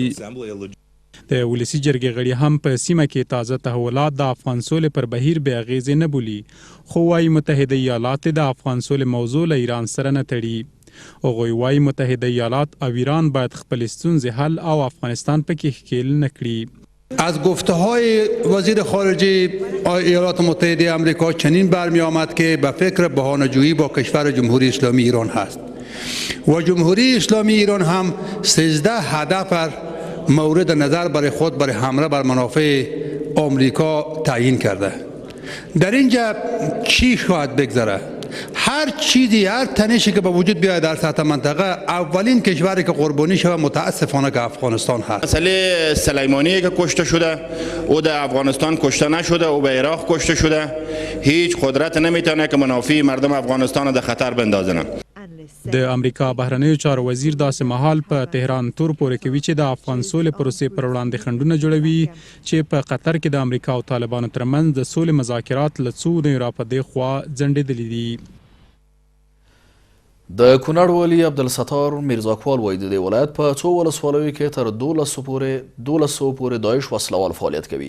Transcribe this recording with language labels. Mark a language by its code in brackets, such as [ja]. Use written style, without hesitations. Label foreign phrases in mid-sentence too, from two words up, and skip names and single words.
[ps] د ولسي جرګې غړي هم په سیمه کې تازه تحولات د افغان سولې پر بهیر بې اغیزې نه بولي، خو وايي متحده ایالات د افغان سولې موضوع له ایران سره نه تړي. هغوی وايي متحده ایالات او ایران باید خپل ستونزې حل او افغانستان پکې ښکیل نه کړي. [fa] از گفته های وزیر خارجه ایالات متحده آمریکا چنین برمی آمد که به فکر بهانه‌جویی با کشور جمهوری اسلامی ایران هست و جمهوری اسلامی ایران هم 13 هدف مورد نظر برای خود برای حمله بر منافع آمریکا تعیین کرده. در اینجا چی شاید بگذره؟ هر چیزی، هر تنشی که به وجود بیاید در سطح منطقه، اولین کشوری که قربانی شده متاسفانه که افغانستان هست. مسئله سلیمانی که کشته شده او در افغانستان کشته نشده او به عراق کشته شده، هیچ قدرت نمیتونه که منافع مردم افغانستان در خطر بندازه. [ps] د امریکا بهرنیو چارو وزیر داسې مهال په تهران تور پورې کوي چې د افغان سولې پروسې پر وړاندې خنډونه جوړوي چې په قطر کې د امریکا او طالبانو ترمنځ د سولې مذاکرات له څو اونیو راپدې خوا ځنډېدلي دي. د کونړ والي عبدالستار میرزاکوال وایي د دې ولایت په څو ولسوالیو کې تر 1200 پورې داعش وسلوال فعالیت کوي.